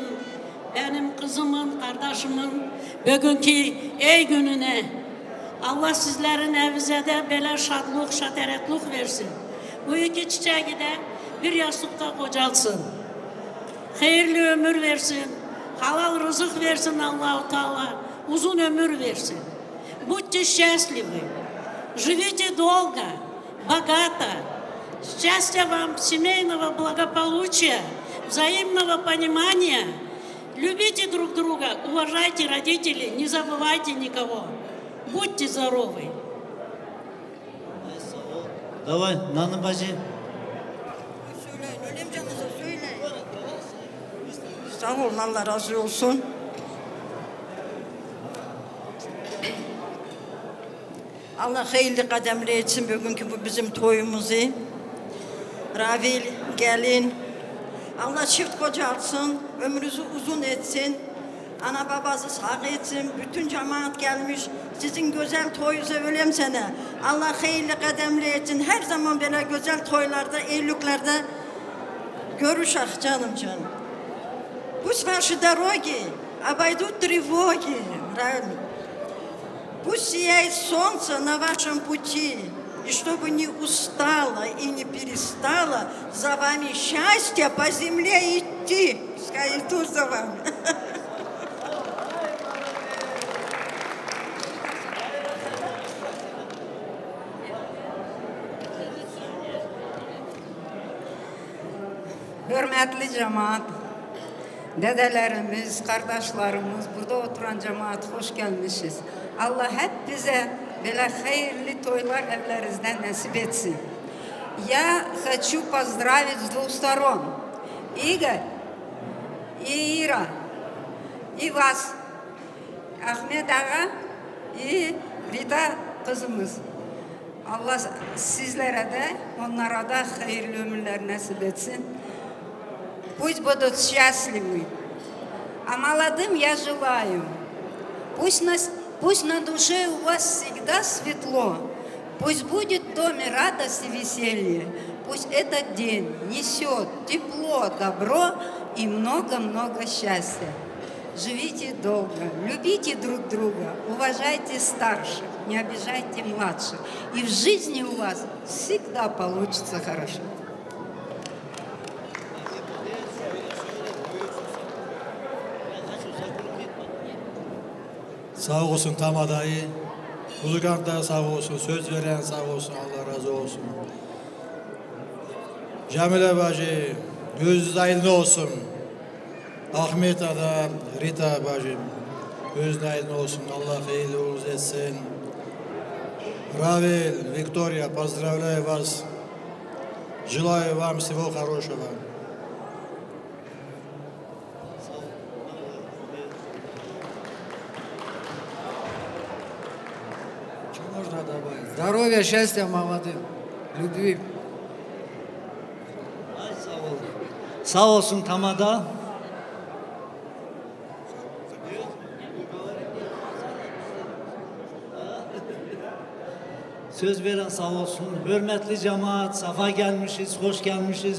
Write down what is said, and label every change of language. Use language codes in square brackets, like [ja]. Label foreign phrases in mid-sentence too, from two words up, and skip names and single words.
[tr] Benim kızımın, kardeşimin bugünkü ey gününe Allah sizlerin evinizde böyle şadlık, şateretlik versin. Bu iki çiçeği de bir yastıkta kocalsın. Hayırlı ömür versin. Halal rızık versin Allah-u Teala. Uzun ömür versin. [ru] Будьте счастливы. Живите долго, богато. Счастья вам, семейного благополучия, взаимного понимания. Любите друг друга, уважайте родителей, не забывайте никого. Будьте здоровы. Давай, [tr] Nana bacı. Söyleyin, ölüm canınıza söyleyin. Sağ olun, Allah razı olsun. Allah hayırlı kademli etsin bugünkü bu bizim toyumuzu. Ravil, gelin. Allah çift kocalsın, ömrünüzü uzun etsin. Ana babası sağ etsin, bütün cemaat gelmiş. Sizin güzel toyunuza ölüm sene. Allah hayırlı kademli etsin. Her zaman böyle güzel toylarda, evliliklerde görüşək canım. [ru] Пусть ваши дороги обойдут тревоги, правильно? Пусть сияет солнце на вашем пути, и чтобы не устало и не перестало за вами счастье по земле идти. Пускай идут за вами. [tr] Hürmetli cemaat, dedelerimiz, kardeşlerimiz, burada oturan cemaat hoş gelmişiz. Allah hep bize böyle hayırlı toylar evlerinizden nasip etsin. [ru] Я хочу поздравить с двух сторон. Игорь и Ира, и вас, [tr] Ahmet Ağa и Rita kızımız. Allah sizlere de, onlara da hayırlı ömürler nasip etsin. [ru] Пусть будут счастливы. А молодым я желаю, пусть на душе у вас всегда светло, пусть будет в доме радость и веселье, пусть этот день несет тепло, добро и много-много счастья. Живите долго, любите друг друга, уважайте старших, не обижайте младших. И в жизни у вас всегда получится хорошо. [tr] Sağ olsun tam adayı. Ulugan da sağ olsun, söz veren sağ olsun, Allah razı olsun. Cemile bacı, gözünüz aydın olsun. Ahmet adam, Rita bacım, gözünüz aydın olsun, Allah hayırlı uğurlu etsin. [ru] Равиль, Виктория, поздравляю вас. Желаю вам всего хорошего. Что можно добавить? Здоровья, счастья молодым, любви. [tr] Ay sağ ol. Sağ olsun Tamada. Söz veren sağ olsun. Hürmetli cemaat, safa gelmişiz, hoş gelmişiz.